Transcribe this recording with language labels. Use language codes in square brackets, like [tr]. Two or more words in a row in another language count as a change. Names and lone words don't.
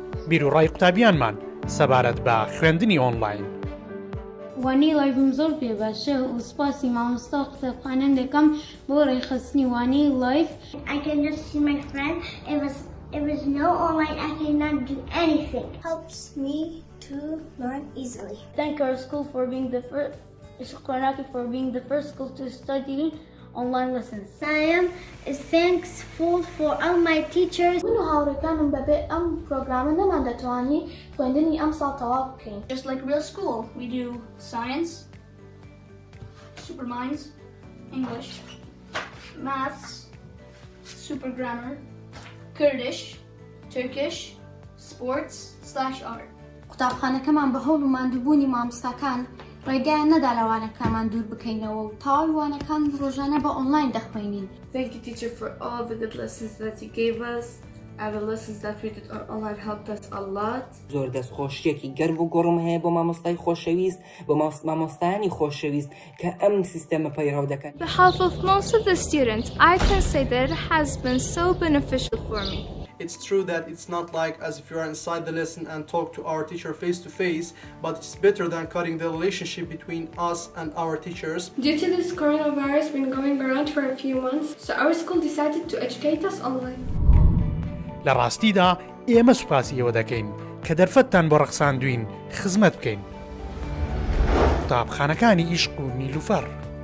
[ckb] بیروڕای قوتابییانمان سەبارەت بە خوێندنی ئۆنلاین. وانی لایڤم زۆر پێ باشە و سپاسی مامۆستا و قوتابخانەندەکەم بۆ ڕێخستنی وانی لایڤ. [en] I can just see my friend. It was no online. I cannot do anything. Helps me to learn easily. Thank our school for being the first school to study online lessons. I am thankful for all my teachers. [ckb] من و هاوڕێکانم بەبێ ئەم پرۆگرامە نەمان دەتوانی خوێندنی ئەم ساڵ تەواو بکەین. [en] Just like real school, we do science, super minds, English, maths, super grammar, Kurdish, Turkish, sports/art. [ckb] قوتابخانەکەمان بە هەوڵ و ماندووبوونی مامۆستاکان ڕێگایان نەدا لەوانەکەمان دوور بکەینەوە و تەواوی وانەکان ڕۆژانە بە ئۆنلاین دەخوێنین. [en] Thank you, teacher, for all the good lessons that you gave us. And the lessons that we did online helped us a lot. [ckb] زۆر دەستخۆشیەکی گەرم و گۆڕم هەیە بۆ مامۆستای خۆشەویست بۆ مامۆستایانی خۆشەویست کە ئەم سیستەمە پەیڕەو دەکەن. [en] On behalf of most of the students, I can say that it has been so beneficial for me. It's true that it's not like as if you are inside the lesson and talk to our teacher face to face, but it's better than cutting the relationship between us and our teachers. Due to this coronavirus been going around for a few months, so our school decided to educate us online. [ckb] لە ڕاستیدا ئێمە سوپاسیەوە دەکەین کە دەرفەتتان بۆ ڕەخساندوین خزمەت بکەین. قوتابخانەکانی ئیشق و نیلوفەر